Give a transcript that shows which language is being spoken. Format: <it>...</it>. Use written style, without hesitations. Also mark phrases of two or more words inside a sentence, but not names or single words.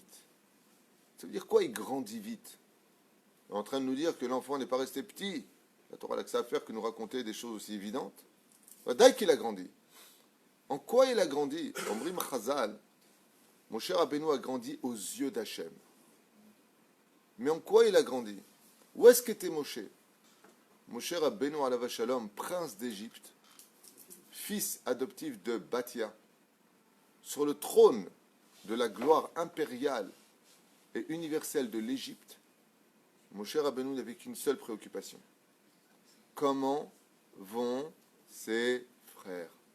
<fr>Ça veut dire quoi, il grandit vite? Il est en train de nous dire que l'enfant n'est pas resté petit. La Torah n'a que ça à faire que nous raconter des choses aussi évidentes. Dès qu'il a grandi. En quoi il a grandi?</fr> <he>אומרים חז״ל,</he> <fr>Moshe Rabbeinu a grandi aux yeux d'Hachem. Mais en quoi il a grandi? Où est-ce qu'était Moshe?</fr> <he>משה רבנו עליו השלום,</he> <fr>prince d'Égypte, fils adoptif de Batia, sur le trône de la gloire impériale et universelle de l'Égypte, Moshe Rabbeinu n'avait qu'une seule préoccupation. Comment vont ses frères?</fr>